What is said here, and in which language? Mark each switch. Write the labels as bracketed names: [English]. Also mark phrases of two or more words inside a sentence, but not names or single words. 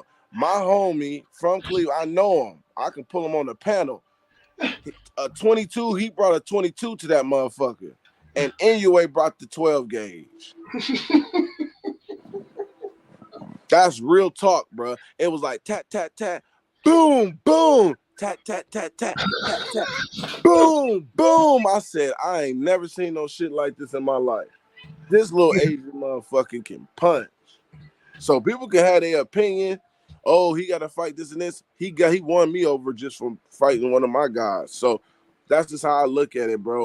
[English] My homie from Cleveland, I know him. I can pull him on the panel. A 22, he brought a 22 to that motherfucker. And NUA brought the 12 gauge. That's real talk, bro. It was like tat, tat, tat, boom, boom, tat, tat, tat, tat, tat, tat, boom, boom. I said, I ain't never seen no shit like this in my life. This little Asian motherfucker can punch. So people can have their opinion. Oh, he got to fight this and this. He won me over just from fighting one of my guys. So that's just how I look at it, bro.